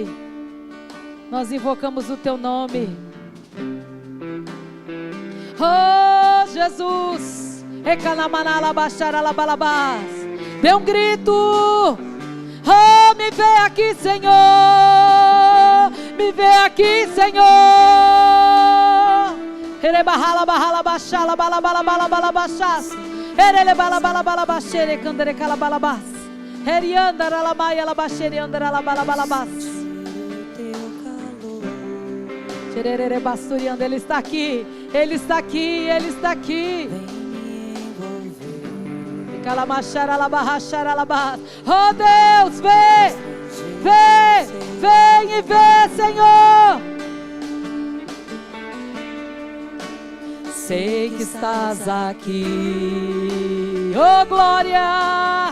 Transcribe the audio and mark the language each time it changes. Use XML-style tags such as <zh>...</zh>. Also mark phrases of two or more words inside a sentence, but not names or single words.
<pt>Nós invocamos o teu nome. Oh, Jesus. Dê um grito. Oh, me vê aqui, Senhor. Me vê aqui, Senhor. Erebahala bahala bashala bala bala bala bala bachas. Erele bala bala bala bachere candere cala bala bas. Eriandara la maia la bachere andara la bala bala bas. Cherere basturiando, ele está aqui. Ele está aqui, ele está aqui. Oh Deus, vem, vem, vem e vê, Senhor. Sei que estás aqui, oh glória.</pt>